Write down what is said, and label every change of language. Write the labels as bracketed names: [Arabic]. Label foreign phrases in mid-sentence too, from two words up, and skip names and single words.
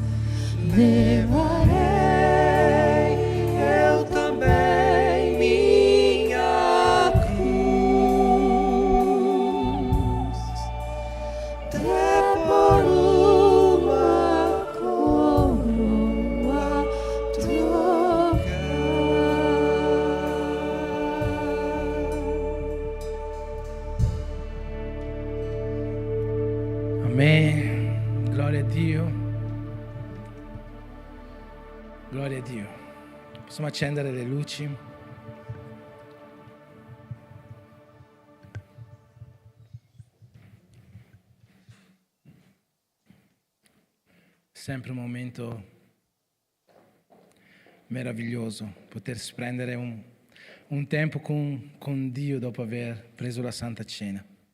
[Portuguese] Levarei eu também minha cruz, até por uma coroa trocar. Amém. [Italian] Glória a Dio. Gloria a Dio. Possiamo accendere le luci. Sempre un momento meraviglioso potersi prendere un tempo con Dio dopo aver preso la Santa Cena.